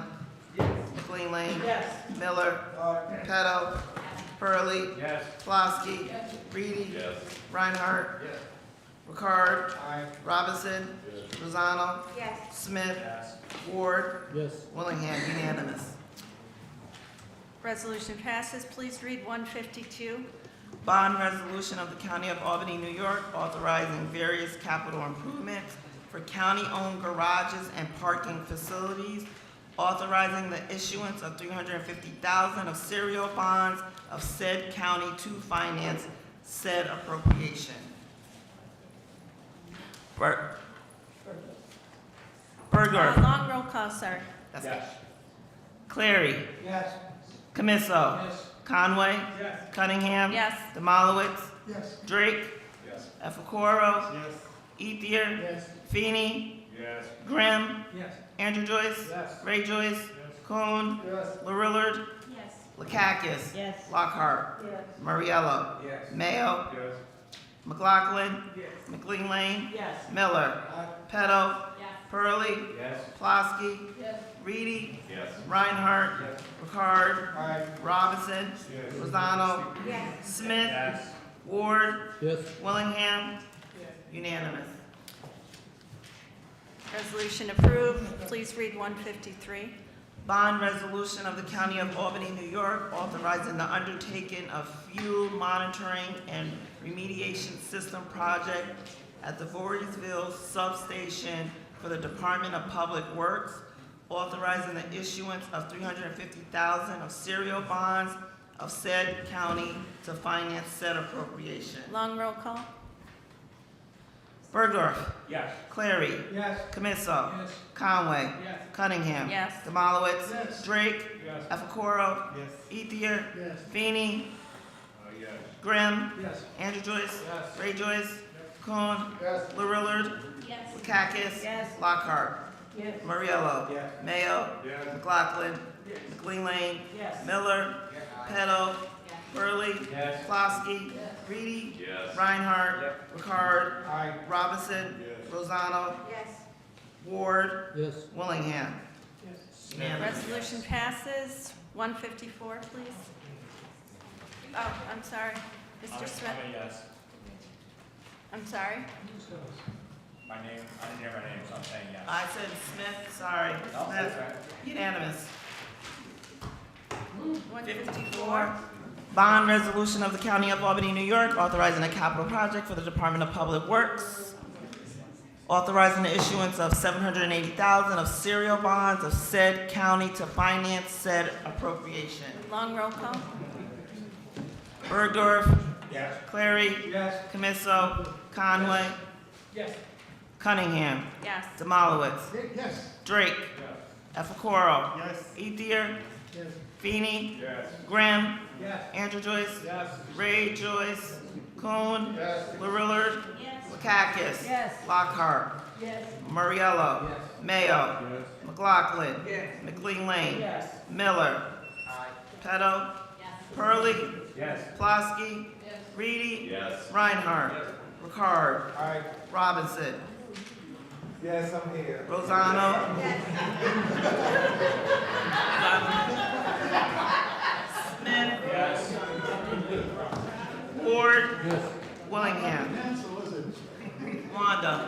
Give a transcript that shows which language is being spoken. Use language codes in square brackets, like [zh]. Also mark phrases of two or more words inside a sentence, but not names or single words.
[en] Yes. McLean Lane. Yes. Miller. Petto. Purley. Yes. Plosky. Yes. Reedy. Yes. Reinhardt. Yes. Ricard. Aye. Robinson. Rosano. Yes. Smith. Yes. Ward. Yes. Willingham. Unanimous. Resolution passes. Please read 152. Bond resolution of the County of Albany, New York, authorizing various capital improvements for county-owned garages and parking facilities, authorizing the issuance of $350,000 of serial bonds of said county to finance said appropriation. Bergdorf. Long roll call, sir. That's Yes. Clary. Yes. Camiso. Yes. Conway. Yes. Cunningham. Yes. Demolowitz. Yes. Drake. Yes. Efacoro. Yes. Ethier. Yes. Feeney. Yes. Grimm. Yes. Andrew Joyce. Yes. Ray Joyce. Coon. Yes. LaRillard. Yes. Lakakis. Yes. Lockhart. Yes. Moriello. Yes. Mayo. Yes. McLaughlin. Yes. McLean Lane. Yes. Miller. Aye. Petto. Yes. Purley. Yes. Plosky. Yes. Reedy. Yes. Reinhardt. Yes. Ricard. Aye. Robinson. Yes. Rosano. Yes. Smith. Yes. Ward. Yes. Willingham. Unanimous. Resolution approved. Please read 153. Bond resolution of the County of Albany, New York, authorizing the undertaking of fuel monitoring and remediation system project at the Voorheesville substation for the Department of Public Works, authorizing the issuance of $350,000 of serial bonds of said county to finance said appropriation. Long roll call. Bergdorf. Yes. Clary. Yes. Camiso. Yes. Conway. Yes. Cunningham. Yes. Demolowitz. Yes. Drake. Yes. Efacoro. Yes. Ethier. Yes. Feeney. Yes. Grimm. Yes. Andrew Joyce. Yes. Ray Joyce. Coon. Yes. LaRillard. Yes. Lakakis. Yes. Lockhart. Yes. Moriello. Yes. Mayo. Yes. McLaughlin. McLean Lane. Yes. Miller. Petto. Yes. Burley. Yes. Plosky. Yes. Reedy. Yes. Reinhardt. Ricard. Aye. Robinson. Yes. Rosano. Yes. Ward. Yes. Willingham. Unanimous. Resolution passes. 154, please. Oh, I'm sorry. Mr. Smith. Yes. I'm sorry. My name, I didn't hear my name, so I'm saying yes. I said Smith, sorry. No, Smith. that's right. Unanimous. 154, bond resolution of the County of Albany, New York, authorizing a capital project for the Department of Public Works, authorizing the issuance of $780,000 of serial bonds of said county to finance said appropriation. Long roll call. Bergdorf. Yes. Clary. Yes. Camiso. Conway. Yes. Cunningham. Yes. Demolowitz. Yes. Drake. Efacoro. Yes. Ethier. Yes. Feeney. Yes. Grimm. Yes. Andrew Joyce. Yes. Ray Joyce. Coon. Yes. LaRillard. Yes. Lakakis. Yes. Lockhart. Yes. Murriello. Yes. Mayo. Yes. McLaughlin. Yes. McLean Lane. Yes. Miller. Pedo. Purley. Yes. Plosky. Yes. Reedy. Yes. Reinhardt. Ricard. Aye. Robinson. Yes, I'm here. Rosano. Smith. Yes. Ward. Yes. Willingham. Wanda.